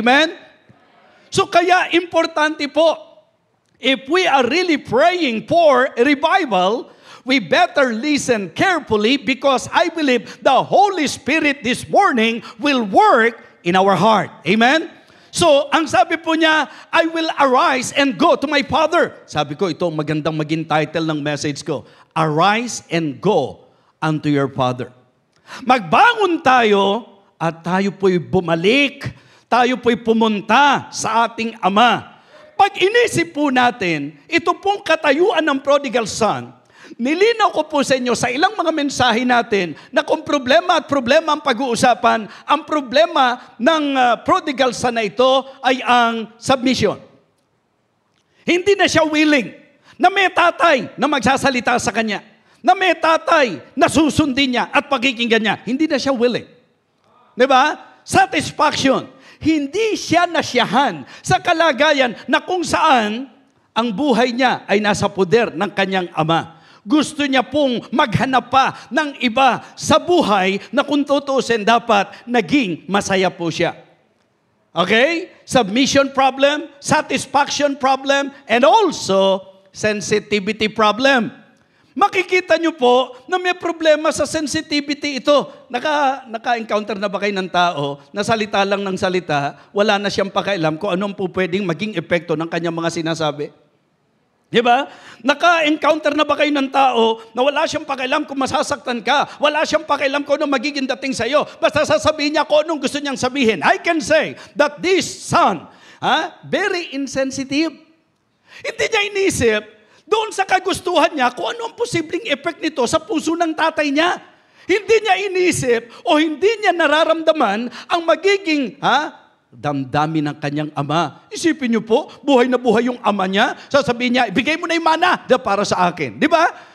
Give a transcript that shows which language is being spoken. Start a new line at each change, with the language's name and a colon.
English: Amen?
Filipino: So kaya importante po,
English: if we are really praying for a revival, we better listen carefully because I believe the Holy Spirit this morning will work in our heart. Amen? So,
Filipino: ang sabi po niya,
English: I will arise and go to my Father.
Filipino: Sabi ko, ito ang magandang maging title ng message ko.
English: Arise and go unto your Father.
Filipino: Magbangon tayo at tayo po'y bumalik. Tayo po'y pumunta sa ating Ama. Pag inisip po natin, ito pong katayuan ng prodigal son, Nilinaw ko po sa inyo sa ilang mga mensahe natin na kung problema at problema ang pag-uusapan, ang problema ng prodigal son na ito ay ang submission. Hindi na siya willing na may tatay na magsasalita sa kanya, na may tatay na susundin niya at pakikinggan niya. Hindi na siya willing. Diba? Satisfaction. Hindi siya nasiyahan sa kalagayan na kung saan ang buhay niya ay nasa poder ng kanyang ama. Gusto niya pong maghanap pa ng iba sa buhay na kung tutuusin dapat naging masaya po siya.
English: Okay? Submission problem, satisfaction problem, and also sensitivity problem.
Filipino: Makikita niyo po na may problema sa sensitivity ito. Naka-encounter na ba kayo ng tao na salita lang ng salita, wala na siyang pakialam kung anong po pwedeng maging epekto ng kanyang mga sinasabi? Diba? Naka-encounter na ba kayo ng tao na wala siyang pakialam kung masasaktan ka? Wala siyang pakialam kung anong magiging dating sa'yo. Basta sasabihin niya kung anong gusto niyang sabihin.
English: I can say that this son, very insensitive.
Filipino: Hindi niya inisip doon sa kagustuhan niya kung ano ang posibleng effect nito sa puso ng tatay niya. Hindi niya inisip o hindi niya nararamdaman ang magiging damdamin ng kanyang ama. Isipin niyo po, buhay na buhay yung ama niya. Sasabihin niya, ibigay mo na yung mana para sa akin. Di ba?